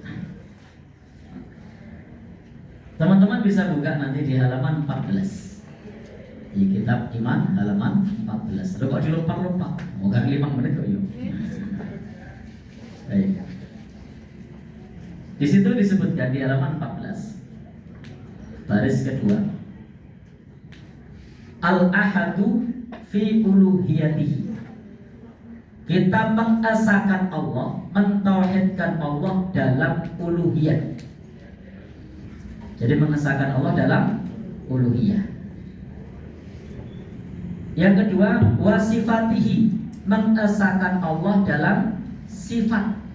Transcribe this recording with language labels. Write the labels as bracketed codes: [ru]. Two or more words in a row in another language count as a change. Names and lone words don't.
[id] Teman-teman bisa buka nanti di halaman 14 di kitab iman halaman 14. Lalu kok dilompat-lompat? Bukan 5 menit kok yuk. Baik. Di situ disebutkan di halaman 14 baris kedua, [ar] الأحد في ألوهيته. [id] Kita mengesahkan Allah, mentauhidkan Allah dalam uluhiyah. Jadi mengesahkan Allah dalam uluhiyah. Yang kedua, wasifatihi, mengesahkan Allah dalam sifat.